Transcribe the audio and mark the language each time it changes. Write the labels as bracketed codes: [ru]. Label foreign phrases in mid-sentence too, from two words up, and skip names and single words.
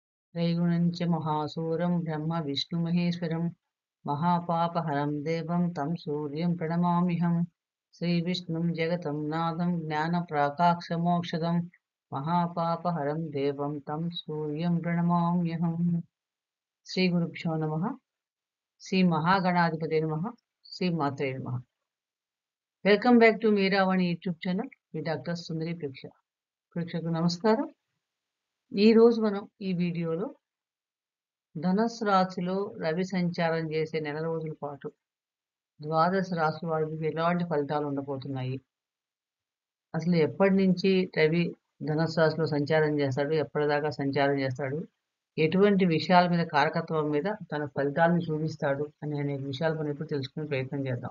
[sa] त्रैगुणञ्च महासूरं ब्रह्मविष्णुमहेश्वरं महापापहरं देवं तं सूर्यं प्रणमाम्यहं। श्रीविष्णुं जगतं नाथं ज्ञानप्राकाशमोक्षदं महापापहरं देवं तं सूर्यं प्रणमाम्यहम्। श्रीगुरुभ्यो नमः। श्री महागणाधिपते नमः। श्री मात्रे नमः। [en] welcome back to [te] మీరావాణి యూట్యూబ్ ఛానల్ మీ డాక్టర్ సుందరి ప్రేక్షకులకు నమస్కారం. ఈ రోజు మనం ఈ వీడియోలో ధనుస్సు రాశిలో రవి సంచారం చేసే నెల రోజుల పాటు ద్వాదశ రాశి వారికి ఎలాంటి ఫలితాలు ఉండబోతున్నాయి, అసలు ఎప్పటి నుంచి రవి ధనుస్సు రాశిలో సంచారం చేస్తాడు, ఎప్పటిదాకా సంచారం చేస్తాడు, ఎటువంటి విషయాల మీద కారకత్వం మీద తన ఫలితాలను చూపిస్తాడు అనే అనేక విషయాలు మనం ఇప్పుడు తెలుసుకునే ప్రయత్నం చేద్దాం.